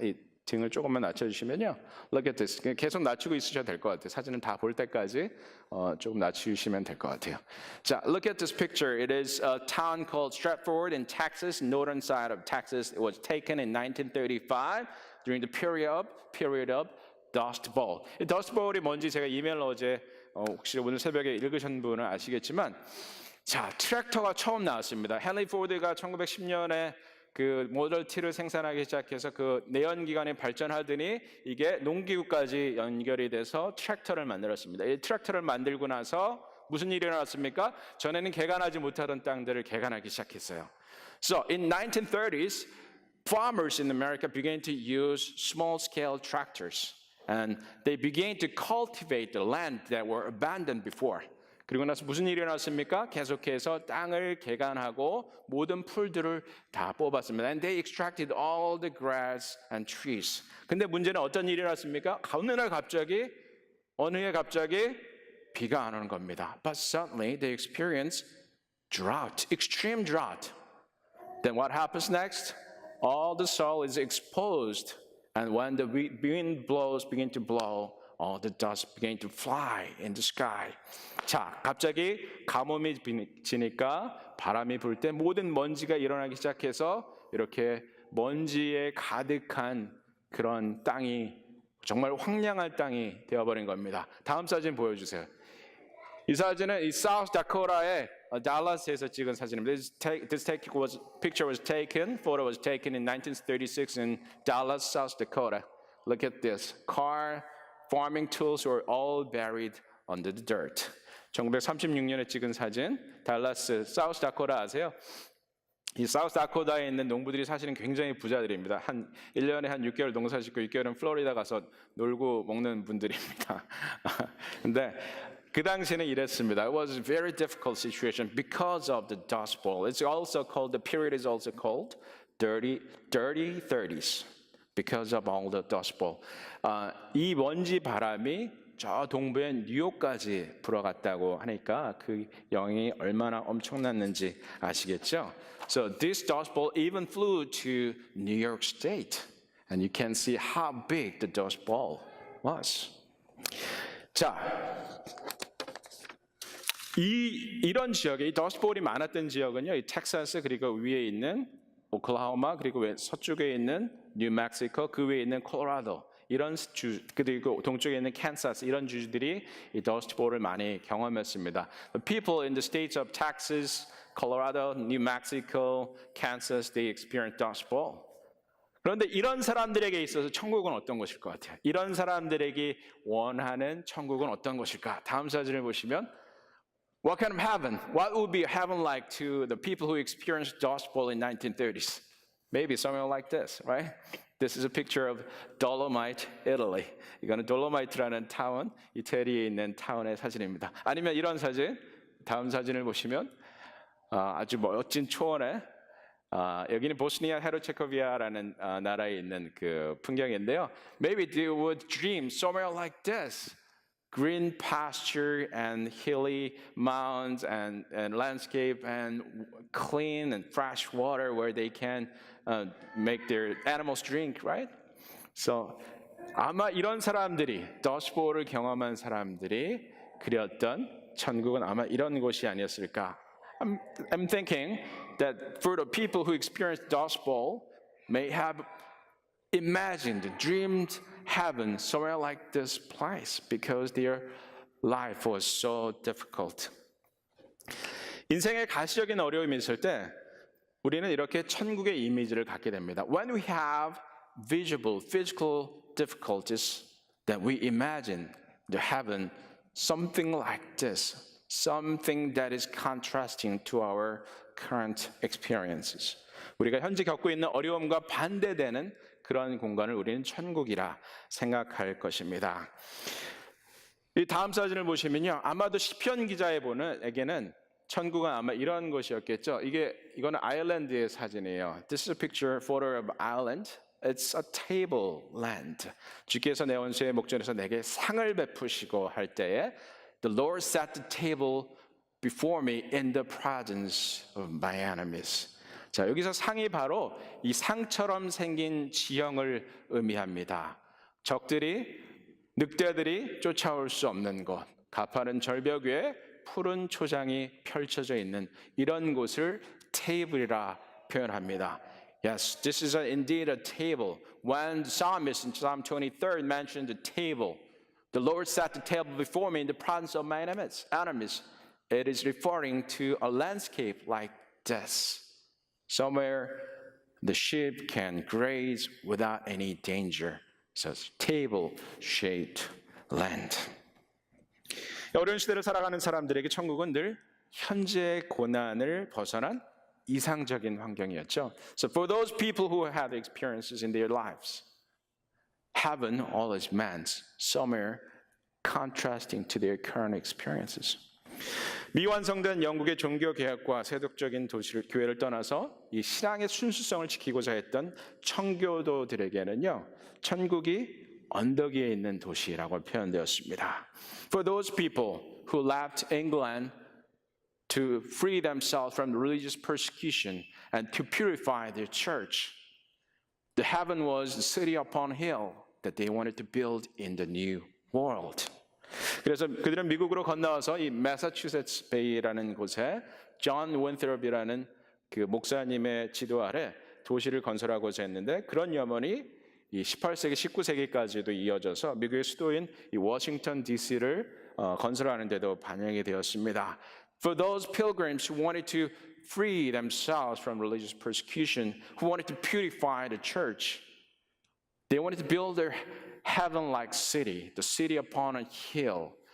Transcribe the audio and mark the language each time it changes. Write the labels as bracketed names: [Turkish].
[Korean] 이 등을 조금만 낮춰주시면요. [English] Look at this. [Korean] 계속 낮추고 있으셔도 될 것 같아요. 사진은 다 볼 때까지 조금 낮추시면 될 것 같아요. [English] 자, look at this picture. It is a town called Stratford in Texas, northern side of Texas. It was taken in 1935 during the period of Dust Bowl. [Korean] 이 Dust Bowl이 뭔지 제가 이메일 어제 혹시 오늘 새벽에 읽으신 분은 아시겠지만 자, 트랙터가 처음 나왔습니다. 헨리 포드가 1910년에 그 모델 T를 생산하기 시작해서 그 내연기관이 발전하더니 이게 농기구까지 연결이 돼서 트랙터를 만들었습니다. 이 트랙터를 만들고 나서 무슨 일이 일어났습니까? 전에는 개간하지 못하던 땅들을 개간하기 시작했어요. [English] So in 1930s, farmers in America began to use small-scale tractors, and they began to cultivate the land that were abandoned before. [Korean] 그리고 나서 무슨 일이 일어났습니까? 계속해서 땅을 개간하고 모든 풀들을 다 뽑았습니다. [English] And they extracted all the grass and trees. [Korean] 근데 문제는 어떤 일이 일어났습니까? 어느 해 갑자기 비가 안 오는 겁니다. [English] But suddenly they experienced drought, extreme drought. Then what happens next? All the soil is exposed, and when the wind begin to blow, all the dust began to fly in the sky. [Korean] 자, 갑자기 가뭄이 지니까 바람이 불 때 모든 먼지가 일어나기 시작해서 이렇게 먼지에 가득한 그런 땅이 정말 황량한 땅이 되어버린 겁니다. 다음 사진 보여주세요. 이 사진은 이 South Dakota의 달라스에서 찍은 사진입니다. [English] Picture was taken, photo was taken in 1936 in Dallas, South Dakota. Look at this. Car, farming tools were all buried under the dirt. [Korean] 1936년에 찍은 사진, 달라스, 사우스 다코타 아세요? 이 사우스 다코타에 있는 농부들이 사실은 굉장히 부자들입니다. 1년에 한 6개월 농사 짓고 6개월은 플로리다 가서 놀고 먹는 분들입니다. 근데 그 당시에는 이랬습니다. [English] It was a very difficult situation because of the Dust Bowl. It's also called, the period is also called dirty 30s because of all the Dust Bowl. [Korean] 이 먼지 바람이 저 동부의 뉴욕까지 불어갔다고 하니까 그 영향이 얼마나 엄청났는지 아시겠죠? [English] So this Dust Bowl even flew to New York State, and you can see how big the Dust Bowl was. [Korean] 자, 이런 지역에 이 Dust Bowl이 많았던 지역은요, 이 텍사스 그리고 위에 있는 오클라호마 그리고 서쪽에 있는 뉴멕시코 그 위에 있는 콜로라도 이런 주 그리고 동쪽에 있는 캔사스 이런 주들이 이 더스트 볼을 많이 경험했습니다. [English] The people in the states of Texas, Colorado, New Mexico, Kansas, they experienced dust bowl. [Korean] 그런데 이런 사람들에게 있어서 천국은 어떤 것일 것 같아요? 이런 사람들에게 원하는 천국은 어떤 것일까? 다음 사진을 보시면 [English] What kind of heaven? What would be heaven like to the people who experienced dust bowl in 1930s? Maybe somewhere like this, right? This is a picture of Dolomite, Italy. [Korean] 이거는 돌로마이트라는 타운, 이태리에 있는 타운의 사진입니다. 아니면 이런 사진, 다음 사진을 보시면 아주 멋진 초원에 여기는 보스니아 헤르체고비아라는 나라에 있는 그 풍경인데요. [English] Maybe they would dream somewhere like this. Green pasture and hilly mountains and landscape and clean and fresh water where they can make their animals drink, right? [Korean] So 아마 이런 사람들이 더스트 볼을 경험한 사람들이 그렸던 천국은 아마 이런 곳이 아니었을까? [English] I'm thinking that for the people who experienced dust bowl may have imagined, dreamed heaven somewhere like this place because their life was so difficult. [Korean] 인생에 가시적인 어려움이 있을 때 우리는 이렇게 천국의 이미지를 갖게 됩니다. [English] When we have visible, physical difficulties, then we imagine the heaven something like this, something that is contrasting to our current experiences. [Korean] 우리가 현재 겪고 있는 어려움과 반대되는 그런 공간을 우리는 천국이라 생각할 것입니다. 이 다음 사진을 보시면요, 아마도 시편 기자에게는 천국은 아마 이런 곳이었겠죠. 이거는 아일랜드의 사진이에요. [English] This is a picture, photo of Ireland. It's a tableland. [Korean] 주께서 내 원수의 목전에서 내게 상을 베푸시고 할 때에 [English] The Lord set the table before me in the presence of my enemies. [Korean] 자, 여기서 상이 바로 이 상처럼 생긴 지형을 의미합니다. 적들이, 늑대들이 쫓아올 수 없는 곳, 가파른 절벽 위에 푸른 초장이 펼쳐져 있는 이런 곳을 테이블이라 표현합니다. [English] Yes, this is indeed a table. When the psalmist in Psalm 23 mentioned the table, the Lord set the table before me in the presence of my enemies. It is referring to a landscape like this. Somewhere the sheep can graze without any danger. So it's table-shaped land. [Korean] 어려운 시대를 살아가는 사람들에게 천국은 늘 현재의 고난을 벗어난 이상적인 환경이었죠. [English] So for those people who have experiences in their lives, heaven always meant somewhere contrasting to their current experiences. [Korean] 미완성된 영국의 종교 개혁과 세속적인 교회를 떠나서 이 신앙의 순수성을 지키고자 했던 청교도들에게는요, 천국이 언덕 위에 있는 도시라고 표현되었습니다. [English] For those people who left England to free themselves from religious persecution and to purify their church, the heaven was the city upon hill that they wanted to build in the new world. [Korean] 그래서 그들은 미국으로 건너와서 이 매사추세츠 베이라는 곳에 존 윈트롭이라는 그 목사님의 지도 아래 도시를 건설하고자 했는데 그런 염원이 이 18세기, 19세기까지도 이어져서 미국의 수도인 이 워싱턴 DC를 건설하는 데도 반영이 되었습니다. [English] For those pilgrims who wanted to free themselves from religious persecution, who wanted to purify the church, they wanted to build their heaven-like city, the city upon a hill.